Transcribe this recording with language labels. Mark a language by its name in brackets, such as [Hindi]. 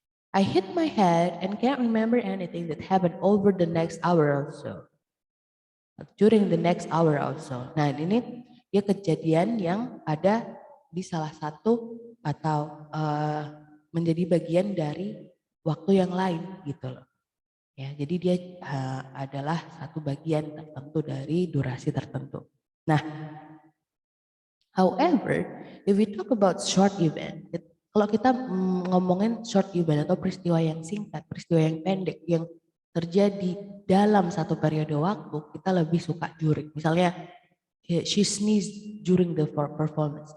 [English] I hit my head and can't remember anything that happened over the next hour or so. During the next hour or so. [Indonesian] Nah ini dia kejadian yang ada di salah satu atau menjadi bagian dari waktu yang lain gitu loh. Ya, jadi dia adalah satu bagian tertentu dari durasi tertentu. Nah, [English] however, if we talk about short event, [Indonesian] kalau kita ngomongin short event atau peristiwa yang singkat, peristiwa yang pendek, yang terjadi dalam satu periode waktu, kita lebih suka during. [English] Misalnya, she sneezed during the performance.